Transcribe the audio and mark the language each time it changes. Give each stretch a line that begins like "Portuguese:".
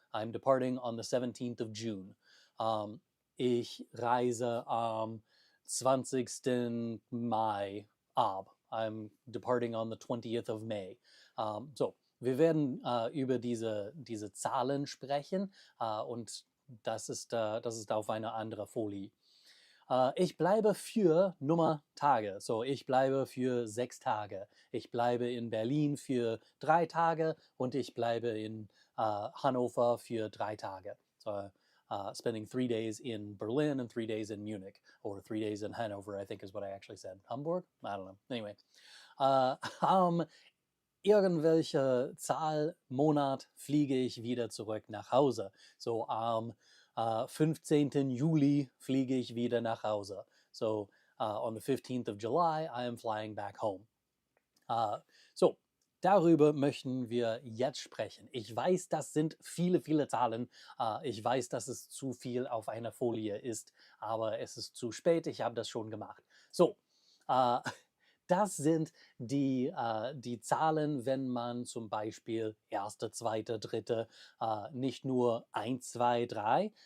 English: I'm departing on the 17th of June.
German: Ich reise am 20. Mai ab.
English: I'm departing on the 20th of May.
German: So, wir werden über diese Zahlen sprechen und das ist auf einer anderen Folie. Ich bleibe für Nummer Tage. So, ich bleibe für 6 Tage. Ich bleibe in Berlin für 3 Tage und ich bleibe in Hannover für 3 Tage.
English: So, spending 3 days in Berlin and 3 days in Munich, or 3 days in Hanover, I think is what I actually said. Hamburg? I don't know.
German: Anyway, am irgendwelche Zahl, Monat fliege ich wieder zurück nach Hause. So am 15. Juli fliege ich wieder nach Hause.
English: So on the 15th of July, I am flying back home.
German: So, darüber möchten wir jetzt sprechen. Ich weiß, das sind viele, viele Zahlen. Ich weiß, dass es zu viel auf einer Folie ist, aber es ist zu spät. Ich habe das schon gemacht. So, äh, das sind die Zahlen, wenn man zum Beispiel erste, zweite, dritte, nicht nur 1, 2, 3.